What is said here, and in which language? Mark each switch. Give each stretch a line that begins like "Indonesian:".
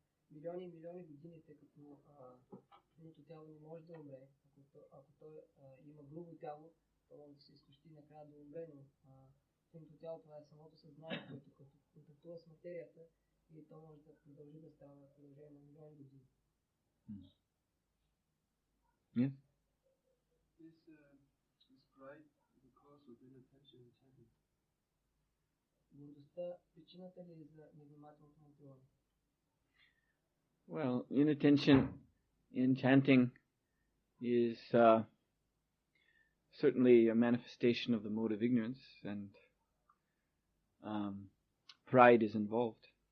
Bulgarian: Милиони и милиони години, тъй като финното тяло не може да умре. Ако той има грубо тяло, то може да се изтощи накрая да умре, но финното тяло това е самото съзнание, което контактува с материята и то може да продължи да става в продължение на милиони години.
English: Yes? Is pride the cause of inattention and chanting?
Bulgarian: Гордостта причината ли е за невнимателното мъдруване?
English: Well, inattention in chanting is certainly a manifestation of the mode of ignorance, and pride is involved.